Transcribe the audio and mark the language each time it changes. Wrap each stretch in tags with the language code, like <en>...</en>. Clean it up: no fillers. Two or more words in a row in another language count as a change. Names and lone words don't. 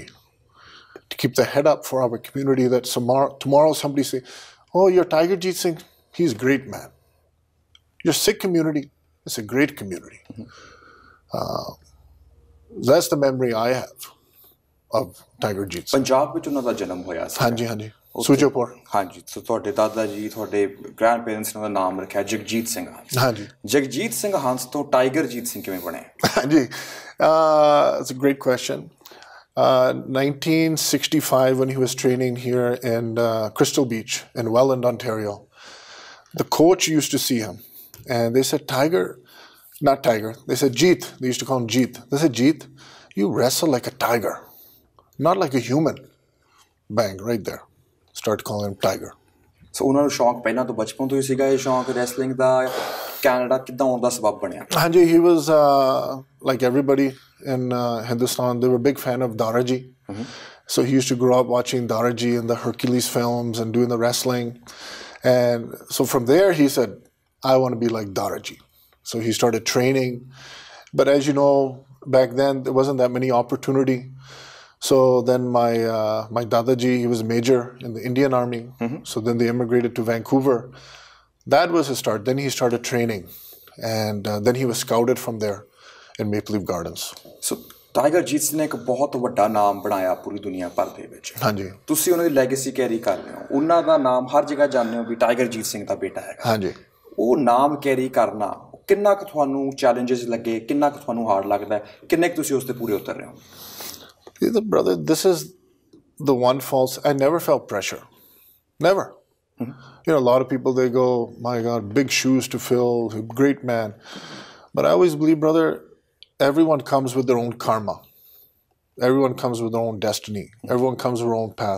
<en>To keep the head up for our community, that tomorrow somebody say, oh, you're Tiger Jeet Singh, he's great, man. Your Sikh community, it's a great community. Mm-hmm. That's the memory I have of Tiger Jeet Singh.</en> <pa>Punjab ਵਿੱਚ ਉਹਨਾਂ ਦਾ ਜਨਮ ਹੋਇਆ ਸੀ। ਹਾਂਜੀ ਹਾਂਜੀ, ਸੁਜਾਪੁਰ। ਹਾਂਜੀ, ਸੋ ਤੁਹਾਡੇ ਦਾਦਾ ਜੀ, ਤੁਹਾਡੇ</pa> <en>grand parents</en> <pa>ਨੇ ਉਹਦਾ ਨਾਮ ਰੱਖਿਆ ਜਗਜੀਤ ਸਿੰਘ ਹੰਸ। ਹਾਂਜੀ, ਜਗਜੀਤ ਸਿੰਘ ਹੰਸ ਤੋਂ ਟਾਈਗਰ ਜੀਤ ਸਿੰਘ ਕਿਵੇਂ ਬਣੇ? ਹਾਂਜੀ,</pa> <en>it's a great question. 1965, when he was training here in Crystal Beach in Welland, Ontario, the coach used to see him and they said, not Tiger, they said, Jeet. They used to call him Jeet. They said, Jeet, you wrestle like a tiger, not like a human. Bang, right there. Start calling him Tiger.</en> <pa>So ਉਹਨਾਂ ਨੂੰ ਸ਼ੌਂਕ ਪਹਿਲਾਂ ਤੋਂ ਬਚਪਨ ਤੋਂ ਹੀ ਸੀਗਾ ਇਹ ਸ਼ੌਂਕ ਰੈਸਲਿੰਗ ਦਾ? ਕੈਨੇਡਾ ਕਿੱਦਾਂ ਆਉਣ ਦਾ ਸਬਬ ਬਣਿਆ? ਹਾਂਜੀ,</pa> <en>he was like everybody in Hindustan, they were a big fan of Daraji. Mm-hmm. So he used to grow up watching Daraji and the Hercules films and doing the wrestling. And so from there he said, I want to be like Daraji. So he started training. But as you know, back then there wasn't that many opportunity. So then my Dadaji, he was a major in the Indian Army. Mm-hmm. So then they immigrated to Vancouver. That was his start. Then he started training. And then he was scouted from there in Maple Leaf Gardens.</en> <pa>So Tiger Jeet Singh ਨੇ ਇੱਕ ਬਹੁਤ ਵੱਡਾ ਨਾਮ ਬਣਾਇਆ ਪੂਰੀ ਦੁਨੀਆ ਭਰ ਦੇ ਵਿੱਚ। ਹਾਂ ਜੀ। ਤੁਸੀਂ ਉਹਨਾਂ ਦੀ</pa> <en>legacy carry</en> <pa>ਕਰ ਰਹੇ ਹੋ। ਉਹਨਾਂ ਦਾ ਨਾਮ ਹਰ ਜਗ੍ਹਾ ਜਾਣਦੇ ਹੋ ਭੀ ਟਾਈਗਰ ਜੀਤ ਸਿੰਘ ਦਾ ਬੇਟਾ ਹੈ। ਹਾਂ ਜੀ। ਉਹ ਨਾਮ ਕੈਰੀ ਕਰਨਾ ਕਿੰਨਾ ਕ ਤੁਹਾਨੂੰ ਚੈਲੇਂਜਿਸ ਲੱਗੇ, ਕਿੰਨਾ ਕ ਤੁਹਾਨੂੰ ਹਾਰਡ ਲੱਗਦਾ ਹੈ, ਕਿੰਨੇ ਕ ਤੁਸੀਂ ਉਸ ਤੇ ਪੂਰੇ ਉਤਰ ਰਹੇ ਹੋ?</pa> <en>Brother, this is the one false. I never felt pressure. Never. Mm-hmm. You know, a lot of people, they go, my God, big shoes to fill, great man. But I always believe, brother, everyone comes with their own karma. Everyone comes with their own destiny. Everyone comes with their own path.</en>